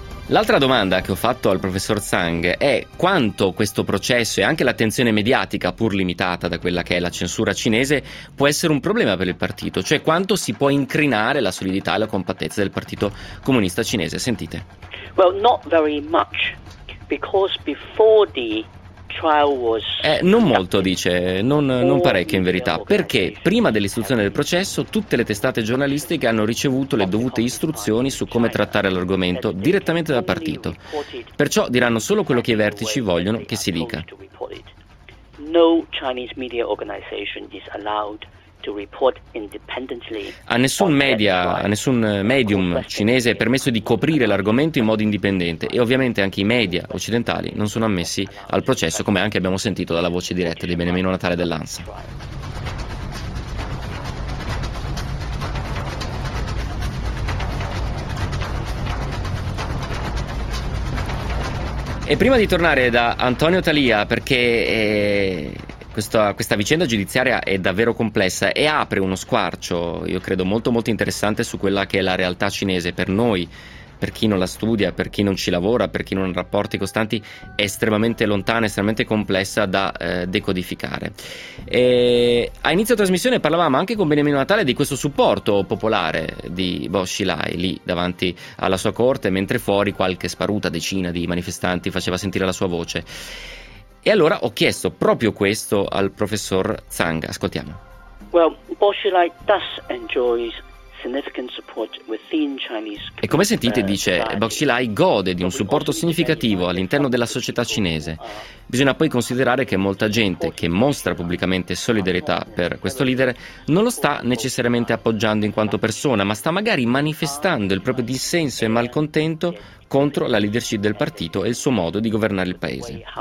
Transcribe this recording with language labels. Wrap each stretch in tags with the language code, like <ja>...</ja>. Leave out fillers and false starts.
<it>L'altra domanda che ho fatto al professor Tsang è quanto questo processo e anche l'attenzione mediatica, pur limitata da quella che è la censura cinese, può essere un problema per il partito, cioè quanto si può incrinare la solidità e la compattezza del Partito Comunista Cinese. Sentite.</it> <en>Well, not very much, because before the trial was...</en> <it>Non molto, dice, non parecchio in verità, perché prima dell'istruzione del processo tutte le testate giornalistiche hanno ricevuto le dovute istruzioni su come trattare l'argomento direttamente dal partito. Perciò diranno solo quello che i vertici vogliono che si dica.</it> <en>No Chinese media organization is allowed to report independently.</en> <it>A nessun medium cinese è permesso di coprire l'argomento in modo indipendente e ovviamente anche i media occidentali non sono ammessi al processo, come anche abbiamo sentito dalla voce diretta di Beniamino Natale dell'ANSA. E prima di tornare da Antonio Talia, perché Questa vicenda giudiziaria è davvero complessa e apre uno squarcio, io credo, molto molto interessante su quella che è la realtà cinese. Per noi, per chi non la studia, per chi non ci lavora, per chi non ha rapporti costanti, è estremamente lontana, estremamente complessa da decodificare. E a inizio trasmissione parlavamo anche con Beniamino Natale di questo supporto popolare di Bo Xilai lì davanti alla sua corte, mentre fuori qualche sparuta decina di manifestanti faceva sentire la sua voce. E allora ho chiesto proprio questo al professor Tsang. Ascoltiamo.</it> <en>Well, Bo Xilai does enjoy significant support within Chinese.</en> <it>E come sentite, dice, Bo Xilai gode di un supporto significativo all'interno della società cinese. Bisogna poi considerare che molta gente che mostra pubblicamente solidarietà per questo leader non lo sta necessariamente appoggiando in quanto persona, ma sta magari manifestando il proprio dissenso e malcontento contro la leadership del partito e il suo modo di governare il paese.</it>